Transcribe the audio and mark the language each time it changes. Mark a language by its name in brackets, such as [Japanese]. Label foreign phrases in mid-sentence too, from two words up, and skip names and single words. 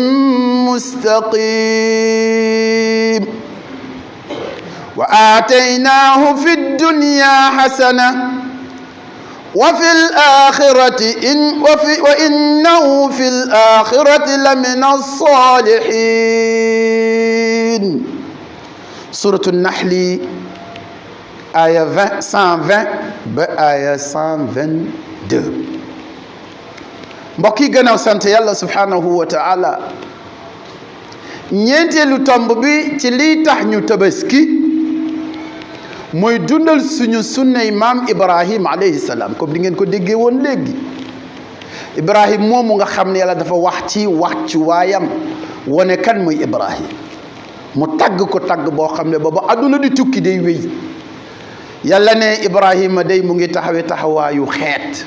[Arabic] مستقيم وآتيناه في الدنيا حسنة وفي الآخرة وإنه في الآخرة لمن الصالحين سورة النحل آية 120 بآية 122 [Wolof] mbokk yi gannaaw sant yàlla [Arabic] سبحانه وتعالى [Wolof] ñeenteelu tomb bi ci lii tax ñu tabaski mooy dundal suñu sunnay maam Ibrahim [Arabic] عليه السلام [Wolof] comme di ngeen ko déggee woon léegi Ibrahim moomu nga xam ne yàlla dafa wax ci waayam wane kan mooy Ibrahim mu tagg ko tagg boo xam ne booba adduna di tukki day wéy yàlla ne Ibrahima day mu ngi taxawe taxawaayu xeet.